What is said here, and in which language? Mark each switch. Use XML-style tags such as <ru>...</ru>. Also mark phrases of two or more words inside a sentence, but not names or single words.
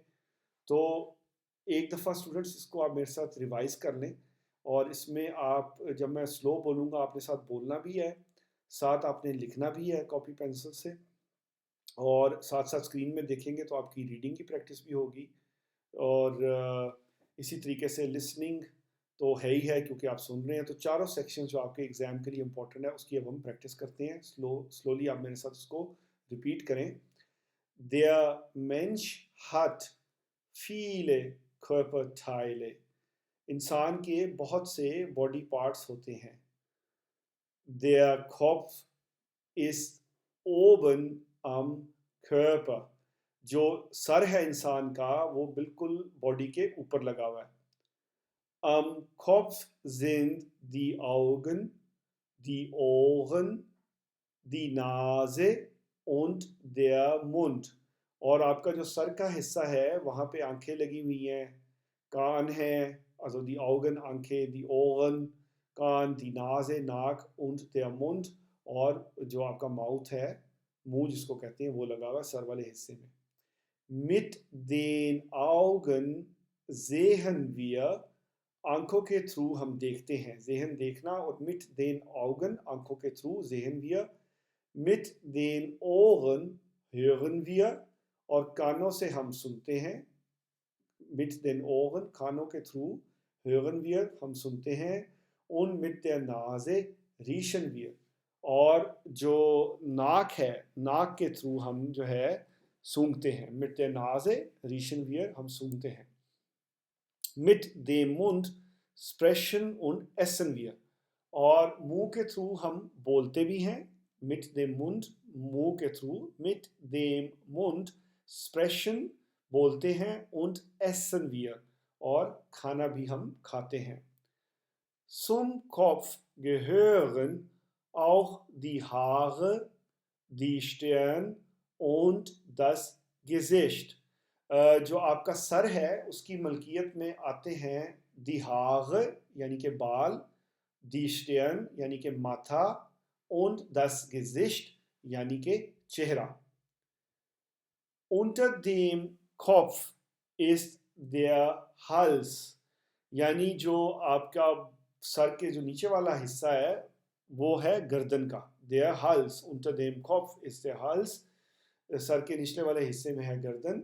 <ur>تو ایک دفعہ اسٹوڈنٹس اس کو آپ میرے ساتھ ریوائز کر لیں، اور اس میں آپ جب میں سلو بولوں گا آپ نے ساتھ بولنا بھی ہے، ساتھ آپ نے لکھنا بھی ہے</ur> <en>copy pencil</en> <ur>سے، اور ساتھ ساتھ اسکرین میں دیکھیں گے تو آپ کی ریڈنگ کی پریکٹس بھی ہوگی. اور اسی طریقے سے لسننگ تو ہے ہی ہے کیونکہ آپ سن رہے ہیں. تو چاروں سیکشن جو آپ کے ایگزام کے لیے امپورٹنٹ ہے اس کی اب ہم پریکٹس کرتے ہیں. سلولی آپ میرے ساتھ اس کو ریپیٹ کریں.</ur> <de>Der Mensch hat viele Körperteile،</de> <ur>انسان کے بہت سے</ur> <en>body parts</en> <ur>ہوتے ہیں.</ur> <de>Der Kopf ist oben am Körper،</de> <ur>جو سر ہے انسان کا وہ بالکل باڈی کے اوپر لگا ہوا ہے.</ur> <de>Am Kopf sind die Augen, die Ohren, die Nase und der Mund،</de> <ur>اور آپ کا جو سر کا حصہ ہے وہاں پہ آنکھیں لگی ہوئی ہیں، کان ہیں،</ur> <de>also die Augen</de> <ur>آنکھیں،</ur> <de>die Ohren</de> <ur>کان،</ur> <de>die Nase</de> <ur>ناک،</ur> <de>und der Mund</de> <ur>اور جو آپ کا ماؤتھ ہے، منہ جس کو کہتے ہیں، وہ لگا ہوا ہے سر والے حصے میں.</ur> <de>Mit den Augen sehen wir،</de> <ur>آنکھوں کے تھرو ہم دیکھتے ہیں، ذہن دیکھنا، اور</ur> <de>mit den Augen</de> <ur>آنکھوں کے تھرو</ur> <de>sehen wir. Mit den Ohren hören wir،</de> <ur>اور کانوں سے ہم سنتے ہیں.</ur> <de>mit den Ohren</de> <ur>کانوں کے تھرو،</ur> <de>hören wir</de> <ur>ہم سنتے ہیں.</ur> <de>und mit der Nase riechen wir.</de> <ur>اور جو ناک ہے، ناک کے تھرو ہم جو ہے سونگھتے ہیں.</ur> <de>mit der Nase riechen wir</de> <ur>ہم سونگھتے ہیں.</ur> <de>mit dem Mund sprechen und essen wir.</de> <ur>اور منہ کے تھرو ہم بولتے بھی ہیں.</ur> <de>mit dem Mund</de> <ur>منہ کے تھرو.</ur> <de>mit dem Mund sprechen</de> <ur>بولتے ہیں.</ur> <de>und essen wir</de> <ur>اور کھانا بھی ہم کھاتے ہیں.</ur> <de>Zum Kopf gehören auch die Haare, die Stirn und das Gesicht.</de> <ur>جو آپ کا سر ہے اس کی ملکیت میں آتے ہیں</ur> <de>die Haare</de> <ur>یعنی کہ بال,</ur> <de>die Stirn</de> <ur>یعنی کہ ماتھا,</ur> <de>und das Gesicht</de> <ur>یعنی کہ چہرہ.</ur> <de>Unter dem Kopf ist der Hals</de> <ur>یعنی جو آپ کا سر کے جو نیچے والا حصہ ہے وہ ہے گردن کا.</ur> <de>Der Hals, unter dem Kopf ist der Hals,</de> <ur>سر کے نچلے والے حصے میں ہے گردن.</ur>